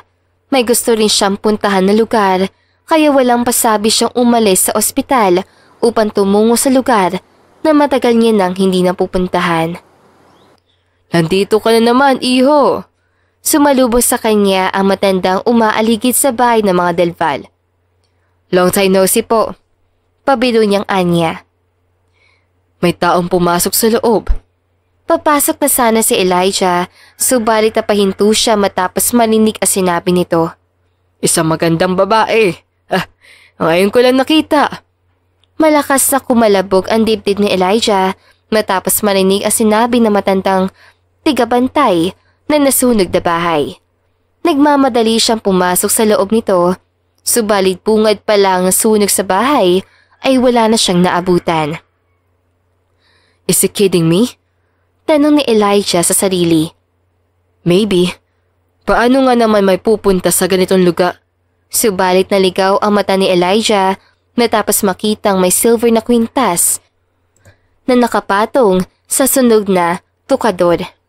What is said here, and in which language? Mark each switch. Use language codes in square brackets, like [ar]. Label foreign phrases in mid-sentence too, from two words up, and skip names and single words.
[tl] May gusto rin siyang puntahan na lugar, kaya walang pasabi siyang umalis sa ospital upang tumungo sa lugar na matagal niya nang hindi napupuntahan. Nandito ka na naman, iho. Sumalubong sa kanya ang matandang umaaligid sa bahay ng mga Delval. [en] Long time no see po. [tl] Pabiro niyang anya. May taong pumasok sa loob. Papasok na sana si Elijah, subalit napahinto siya matapos marinig ang sinabi nito. Isang magandang babae. Ngayon ko lang nakita. Malakas na kumalabog ang dibdib ni Elijah matapos marinig ang sinabi ng matandang tigabantay na nasunog na bahay. Nagmamadali siyang pumasok sa loob nito, subalit bungad pa lang ang sunog sa bahay ay wala na siyang naabutan. [en] Is he kidding me? [tl] Tanong ni Elijah sa sarili. [en] Maybe. [tl] Paano nga naman may pupunta sa ganitong lugar? Subalit naligaw ang mata ni Elijah matapos makitang may silver na kwintas na nakapatong sa sunog na tukador.